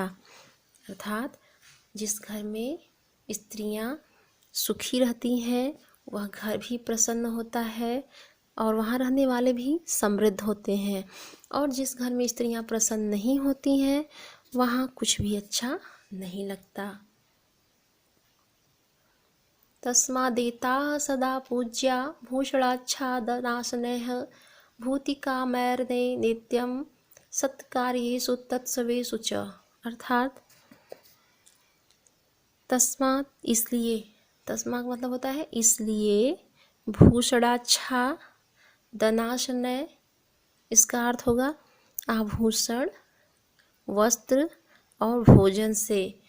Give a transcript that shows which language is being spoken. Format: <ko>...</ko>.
<hi>अर्थात जिस घर में स्त्रियां सुखी रहती हैं वह घर भी प्रसन्न होता है और वहाँ रहने वाले भी समृद्ध होते हैं, और जिस घर में स्त्रियां प्रसन्न नहीं होती हैं वहाँ कुछ भी अच्छा नहीं लगता।</hi> <sa>तस्मादेताः सदा पूज्या भूषणाच्छादनाशनैः भूतिकामैर्ने नित्यं सत्कार्येषु तत्सवेषु च।</sa> <hi>अर्थात तस्मात् इसलिए, तस्मात् मतलब होता है इसलिए, भूषणाच्छा दनाशनय इसका अर्थ होगा आभूषण, वस्त्र और भोजन से,</hi>